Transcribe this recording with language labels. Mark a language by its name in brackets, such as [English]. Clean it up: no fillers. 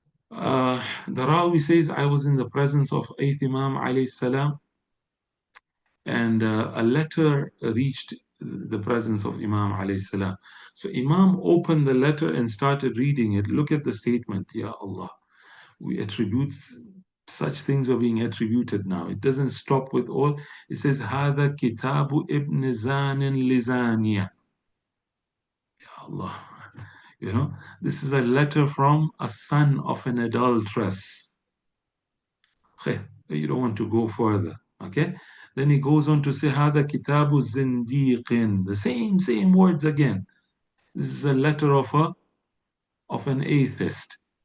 [English] The Rawi says, I was in the presence of 8th Imam alayhi salam, and a letter reached the presence of Imam alayhi salam. So Imam opened the letter and started reading it. Look at the statement, Ya Allah. We attribute such things are being attributed now. It doesn't stop with all. It says, [Arabic] هذا كتاب ابن زان لزانية. [English] Ya Allah. You know, this is a letter from a son of an adulteress. Okay, you don't want to go further. Okay, Then he goes on to say, [Arabic] هذا كتاب زنديق. [English] The same words again. This is a letter of an atheist.